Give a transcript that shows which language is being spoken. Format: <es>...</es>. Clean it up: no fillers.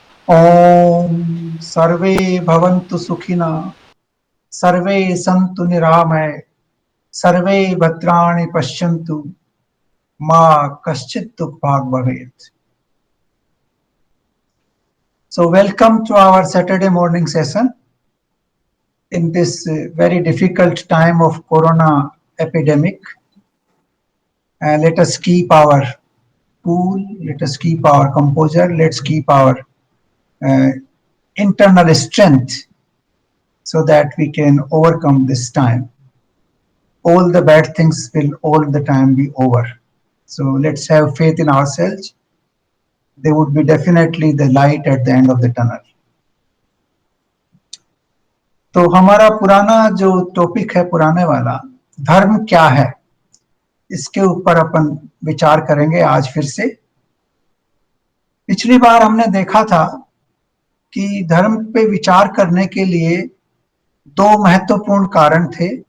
<sa>ओम सर्वे भवन्तु सुखिनः, सर्वे सन्तु निरामय, सर्वे भद्राणि पश्यन्तु, मा कश्चित् दुःखभाग् भवेत्.</sa> <en>So welcome to our Saturday morning session in this very difficult time of corona epidemic. Let us keep our cool, let us keep our composure, let's keep our uh, internal strength so that we can overcome this time. All the bad things will all the time be over. So let's have faith in ourselves. There would be definitely the light at the end of the tunnel.</en> <hi>तो हमारा पुराना जो topic है पुराने वाला, धर्म क्या है, इसके ऊपर अपन विचार करेंगे आज फिर से. पिछली बार हमने देखा था कि धर्म पे विचार करने के लिए दो महत्वपूर्ण कारण थे.</hi>